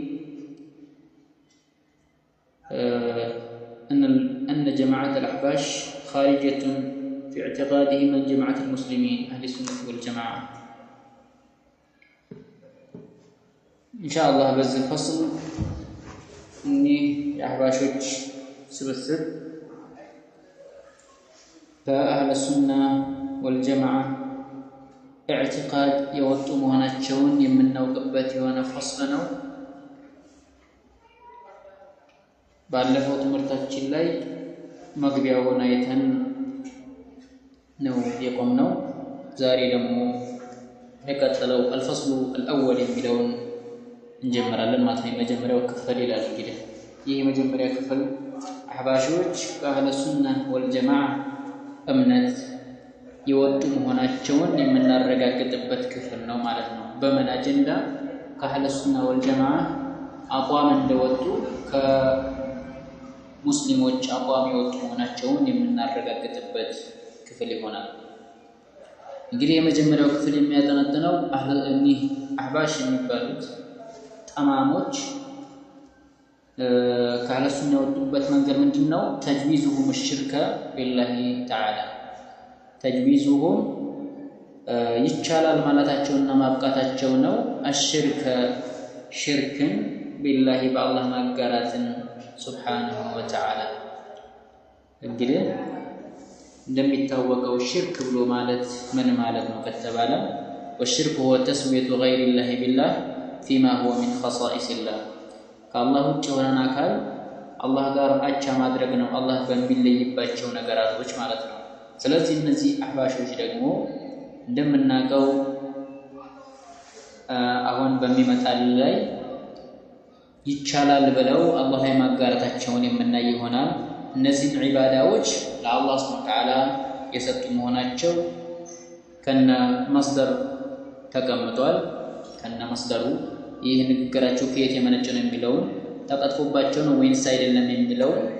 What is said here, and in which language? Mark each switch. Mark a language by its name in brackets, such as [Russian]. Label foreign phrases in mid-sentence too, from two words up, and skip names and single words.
[Arabic] أن جماعة الأحباش خارجة في اعتقادهم من جماعة المسلمين أهل السنة والجماعة إن شاء الله بهذا الفصل إني [Amharic] የአህባሾች ስብስብ በአህለ ሱና ወልጀማዓ اعتقاد የወጡ መሆናቸውን የምናውቅበት የሆነ ፈስል ነው። ባለፈው ትምህርታችን ላይ መግቢያውን አይተን ነው የቆምነው። ዛሬ ደግሞ የቀጠለው [Arabic] الفصل الأول [Amharic] የሚለውን እንጀምራለን ማለት ነው። የመጀመሪያው ክፍል ይላል። እንግዲህ ይህ የመጀመሪያ ክፍል አህባሾች ከአህለ ሱና ወልጀማዓ እምነት የወጡ መሆናቸውን የምናረጋግጥበት ክፍል ነው ማለት ነው። በምን አጀንዳ ከአህለ ሱና ወልጀማዓ አቋም እንደወጡ ከሙስሊሞች አቋም የወጡ መሆናቸውን የምናረጋግጥበት ክፍል ይሆናል። እንግዲህ የመጀመሪያው ክፍል የሚያጠነጥነው አህባሽ የሚባሉት ጠማሞች ከአህለ ሱና የወጡበት መንገድ ምንድነው? ተጅዊዙሁም [Arabic] الشرك بالله تعالى [Amharic] ተጅዊዙሁም ይቻላል ማለታቸውና ማብቃታቸው ነው። الشرك ሽርክን بالله በአላህ ማጋራትን [Arabic] سبحانه وتعالى። [Amharic] እንግዲህ እንደሚታወቀው ሽርክ ብሎ ማለት ምን ማለት ነው ከተባለ [Arabic] والشرك هو تسوية غير الله بالله فيما هو من خصائص الله [Amharic] ከአላህ ውጭ የሆነን አካል አላህ ጋር አቻ ማድረግ ነው፣ አላህ በሚለይባቸው ነገራቶች ማለት ነው። ስለዚህ እነዚህ አህባሾች ደግሞ እንደምናውቀው አሁን በሚመጣል ላይ ይቻላል ብለው አላህ ላይ ማጋራታቸውን የምናይ ይሆናል። እነዚህ ዒባዳዎች ለአላህ [Arabic] سبحانه وتعالى [Amharic] የሰጡ መሆናቸው ከነ መስደር ተቀምጧል። ከነ መስደሩ ይህ ንግግራቸው ከየት የመነጨ ነው የሚለውን ተቀጥፎባቸው ነው ወይንስ አይደለም የሚለውን